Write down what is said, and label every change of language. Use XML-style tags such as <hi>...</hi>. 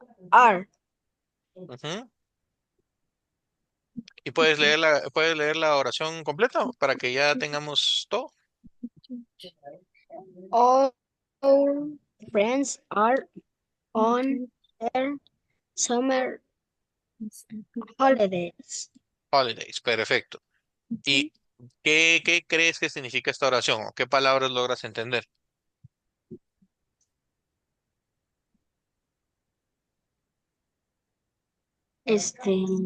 <en>Are. Ujú.</en> <es>¿Y puedes leer la oración completa para que ya tengamos todo?</es> <en>All our friends are on their summer holidays.</en> <es>Holidays, perfecto. ¿Y qué crees que significa esta oración o qué palabras logras entender? Este,</es>